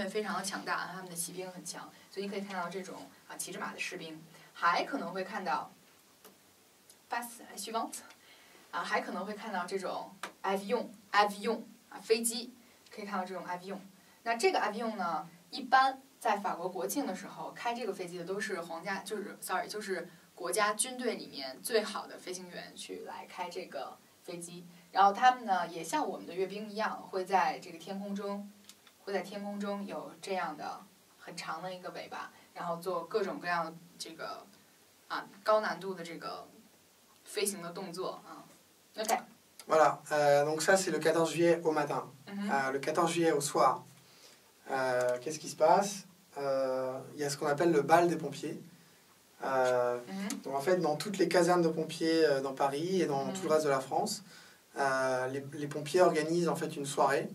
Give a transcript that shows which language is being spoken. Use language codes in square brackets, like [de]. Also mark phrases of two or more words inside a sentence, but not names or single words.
[zh] 非常的强大，他们的骑兵很强，所以你可以看到这种骑着马的士兵，还可能会看到 [fr] passe suivante [zh] 还可能会看到这种 avion 飞机，可以看到这种 avion。那这个 avion 呢， 一般在法国国庆的时候开这个飞机的都是皇家，就是国家军队里面最好的飞行员去来开这个飞机。然后他们呢也像我们的阅兵一样，会在这个天空中有这样的很长的一个尾巴，然后做各种各样的这个高难度的这个飞行的动作啊。OK。 [fr] Voilà, donc ça c'est le 14 juillet au matin. Le 14 juillet au soir, qu'est-ce qui se passe? Il y a ce qu'on appelle le bal des pompiers. Donc en fait, dans toutes les casernes de pompiers dans Paris et dans tout le reste de la France, les pompiers organisent en fait une soirée.